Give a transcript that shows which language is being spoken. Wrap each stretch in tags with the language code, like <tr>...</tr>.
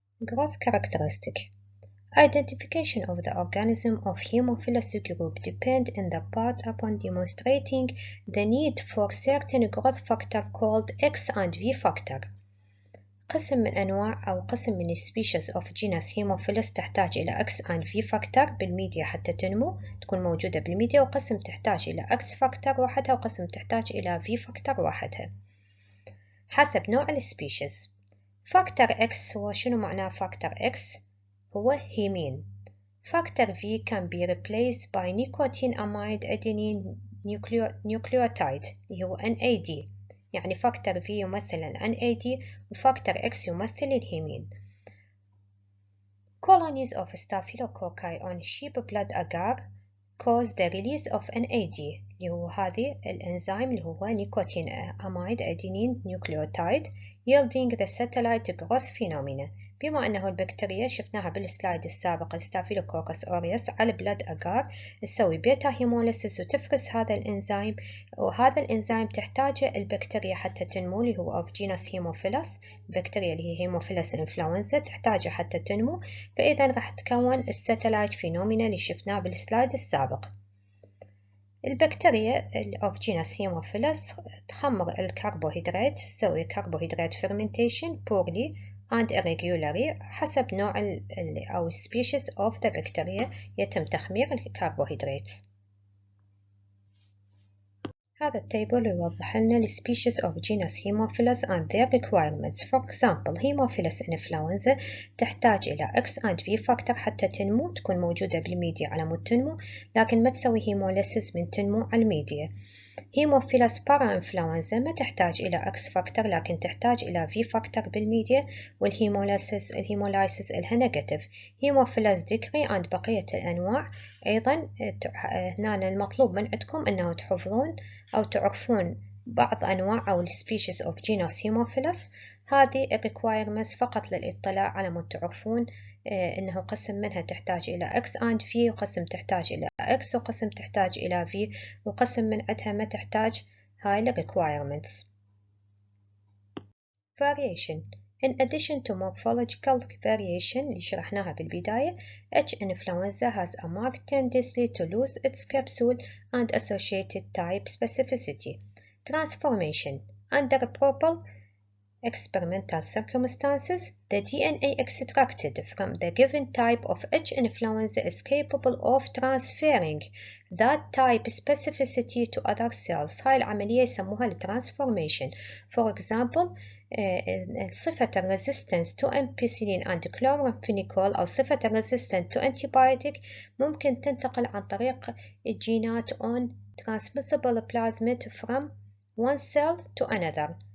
<en>Growth characteristic. Identification of the organism of Hemophilus group depend in the part upon demonstrating the need for certain growth factor called X and V factor.</en> <ar>قسم من أنواع أو قسم من السبيشيز</ar> <en>of genus Hemophilus</en> <ar>تحتاج إلى X and V factor بالميديا حتى تنمو، تكون موجودة بالميديا، وقسم تحتاج إلى X factor وحدها، وقسم تحتاج إلى V factor وحدها حسب نوع السبيشيز. فاكتور X هو شنو معناه فاكتور X؟ هو هيمين. فاكتور V</ar> <en>can be replaced by nicotine amide adenine nucleotide</en> <ar>اللي هو NAD، يعني فاكتور V يمثل ال NAD وفاكتور X يمثل الهيمين.</ar> <en>Colonies of Staphylococci on sheep blood agar cause the release of NAD</en> <ar>اللي هو هذه الإنزيم اللي هو</ar> <en>nicotine amide adenine nucleotide yielding the satellite growth phenomena.</en> <ar>بما أنه البكتيريا شفناها بالسلايد السابق ستافيلوكوكس أوريوس على البلد أجار تسوي بيتا هيموليسيس وتفرز هذا الإنزيم، وهذا الإنزيم تحتاجه البكتيريا حتى تنمو اللي هو</ar> <en>of genus</en> <ar>هيموفيلس. البكتيريا اللي هي هيموفيلس إنفلونزا تحتاجه حتى تنمو، فإذا راح تكون الساتلايت فينومينا اللي شفناه بالسلايد السابق. البكتيريا of genus هيموفيلس تخمر الكربوهيدرات، تسوي كربوهيدرات</ar> <en>fermentation poorly and irregularly</en> <ar>حسب نوع أو</ar> <en>species of the bacteria</en> <ar>يتم تخمير الكربوهيدرات. هذا التيبل يوضح لنا ال</ar> <en>species of genus Hemophilus and their requirements. For example, Hemophilus influenza</en> <ar>تحتاج إلى X and V factor حتى تنمو، تكون موجودة بالميديا على مود تنمو، لكن ما تسوي هيموليسيس من تنمو على الميديا. Hemophilus para-influenza ما تحتاج إلى X factor لكن تحتاج إلى V factor بالميديا، والهيمولايسيس إلها نيجاتيف.</ar> <en>Hemophilus decree and</en> <ar>بقية الأنواع أيضا هنا المطلوب من عندكم أنه تحفظون أو تعرفون بعض أنواع أو</ar> <en>species of genus Hemophilus.</en> <ar>هذه requirements فقط للإطلاع على ما تعرفون إنه قسم منها تحتاج إلى X and V، وقسم تحتاج إلى X، وقسم تحتاج إلى V، وقسم من عندها ما تحتاج هاي ال requirements.</ar> <en>Variation. In addition to morphological variation</en> <ar>اللي شرحناها بالبداية،</ar> <en>H. influenza has a marked tendency to lose its capsule and associated type specificity. Transformation. Under proper experimental circumstances, the DNA extracted from the given type of H. influenza is capable of transferring that type specificity to other cells.</en> <ar>هاي العملية يسموها transformation.</ar> <en>For example, صفة resistance to ampicillin and chloramphenicol أو صفة resistant to antibiotic</en> <ar>ممكن تنتقل عن طريق الجينات</ar> <en>on transmissible plasmid from one cell to another.</en>